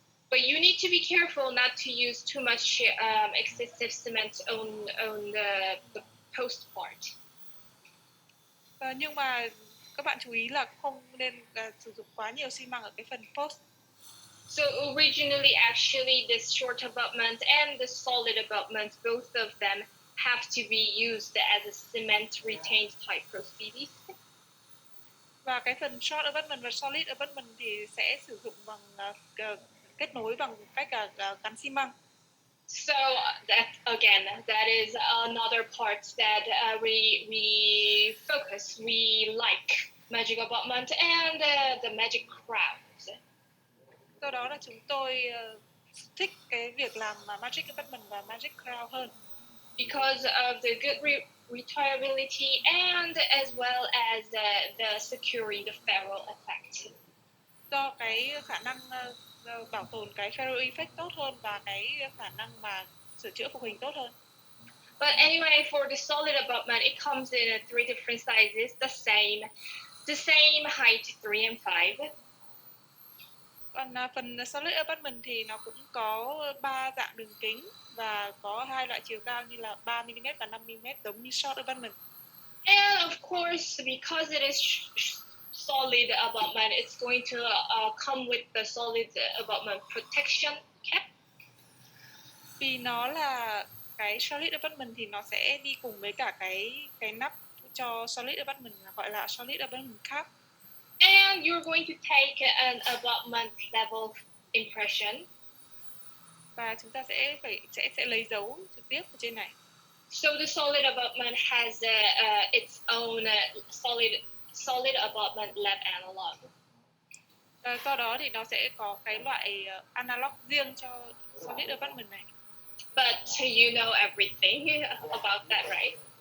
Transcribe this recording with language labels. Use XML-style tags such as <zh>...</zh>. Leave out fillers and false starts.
<en>But you need to be careful not to use too much excessive cement on the post part.</en> <vi>Nhưng mà các bạn chú ý là không nên sử dụng quá nhiều xi măng ở cái phần post.</vi> <en>So originally, actually, the short abutment and the solid abutment, both of them have to be used as a cement retained type prosthesis.</en> <vi>Và cái phần short abutment và solid abutment thì sẽ sử dụng bằng kết nối bằng cách gắn xi măng.</vi> <en>So that is another part that we focus. We like magic abutment and the magic crowns.</en> <vi>Do đó là chúng tôi thích cái việc làm magic abutment và magic crown hơn.</vi> <en>Because of the good retriability and as well as the securing the ferrule effect.</en> <vi>Do cái khả năng bảo tồn cái ferrule effect tốt hơn và cái khả năng mà sửa chữa phục hình tốt hơn.</vi> <en>But anyway, for the solid abutment, it comes in 3 different sizes, the same height, 3 and 5.</en> <vi>Còn phần solid abutment thì nó cũng có 3 dạng đường kính và có 2 loại chiều cao như là 3mm và 5mm giống như short abutment.</vi> <en>And of course, because it is solid abutment, it's going to come with the solid abutment protection cap.</en> <vi>Vì nó là cái solid abutment thì nó sẽ đi cùng với cả cái nắp cho solid abutment gọi là solid abutment cap.</vi> <en>And you're going to take an abutment level impression.</en> <vi>Và chúng ta sẽ lấy dấu trực tiếp ở trên này.</vi> <en>So the solid abutment has its own solid abutment lab analog.</en> <vi>Do đó thì nó sẽ có cái loại analog riêng cho solid abutment này.</vi> <en>But you know everything about that, right?</en>